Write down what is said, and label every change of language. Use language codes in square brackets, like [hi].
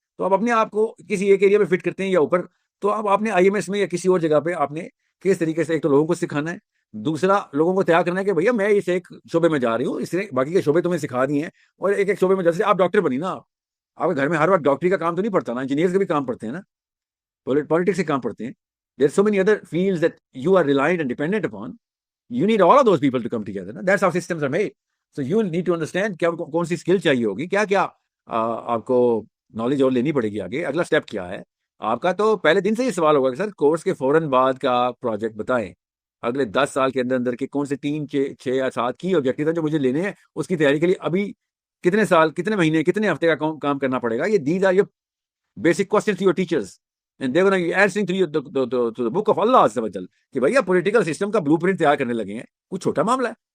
[ur] تو آپ اپنے آپ کو کسی ایک ایریا میں فٹ کرتے ہیں یا اوپر، تو اب آپ نے آئی ایم ایس میں یا کسی اور جگہ پہ آپ نے کس طریقے سے ایک تو لوگوں کو سکھانا ہے، دوسرا لوگوں کو تیار کرنا ہے کہ بھیا میں اس ایک شعبے میں جا رہی ہوں، اس نے باقی کے شعبے تمہیں سکھا دیے ہیں، اور ایک ایک شعبے میں جیسے آپ ڈاکٹر بنی نا، آپ کے گھر میں ہر وقت ڈاکٹری کا کام تو نہیں پڑتا نا، انجینئرز کا بھی کام پڑتے ہیں نا، پالیٹکس کے کام پڑتے ہیں. [en] There so many other fields that you are reliant and dependent upon. You need all of those people to come together. That's how systems are made. So you need to understand [ur] کیا کون سی skill چاہیے ہوگی، کیا کیا آپ کو knowledge اور لینی پڑے گی آگے، اگلا اسٹیپ کیا ہے آپ کا. تو پہلے دن سے یہ سوال ہوگا کہ سر کورس کے فوراً بعد کا پروجیکٹ بتائیں، اگلے 10 سال کے اندر اندر کے کون سے 3 6 یا 7 کی آبجیکٹیو ہیں جو مجھے لینے ہیں، اس کی تیاری کے لیے ابھی کتنے سال، کتنے مہینے، کتنے ہفتے کا کام کرنا پڑے گا. یہ [en] these are your basic questions to your teachers and they were answering to the book of [ur] اللہ عز وجل کہ بھیا پولیٹیکل سسٹم کا بلو پرنٹ تیار کرنے لگے ہیں. کچھ چھوٹا معاملہ ہے.